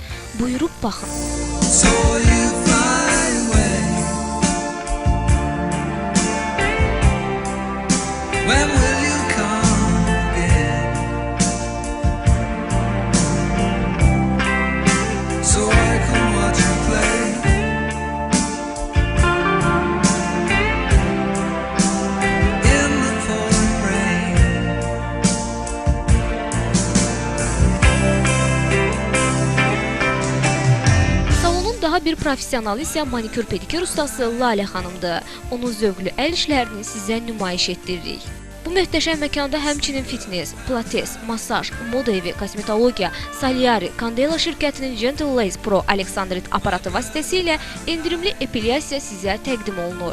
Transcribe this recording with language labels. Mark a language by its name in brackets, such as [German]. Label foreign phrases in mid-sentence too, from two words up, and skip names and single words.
[Azerbaijani] Buyurub baxın. [English] So you fly away. When will you come again? So I can watch you play. In the pouring rain. [Azerbaijani] Salonun daha bir professionalı isə manikür pedikür ustası Lalə xanımdır. Onun zövqlü əl işlərini sizə nümayiş etdiririk. Bu möhtəşəm məkanda həmçinin fitness, pilates, masaj, moda evi, kosmetologiya, Salyari, Candela şirkətinin Gentle Lace Pro Alexandrit aparatı vasitəsilə endirimli epilyasiya sizə təqdim olunur.